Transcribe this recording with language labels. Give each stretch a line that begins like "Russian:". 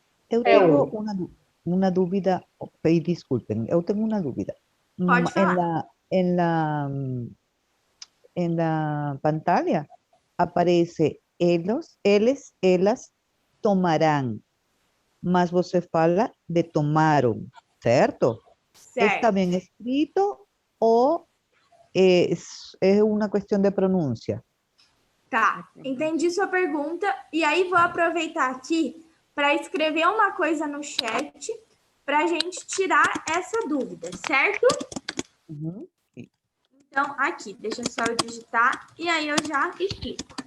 Portuguese: Eu tenho uma dúvida, desculpem, eu tenho uma dúvida. Pode falar.
Spanish: En la pantalla aparece ellos, eles, elas tomarán, mas você fala de tomaron, certo?
Portuguese: Certo.
Spanish: ¿Está bien escrito o es una cuestión de pronuncia?
Portuguese: Tá, entendi sua pergunta e aí vou aproveitar aqui para escrever uma coisa no chat para a gente tirar essa dúvida, certo? Uhum. Então, aqui, deixa só eu digitar e aí eu já explico.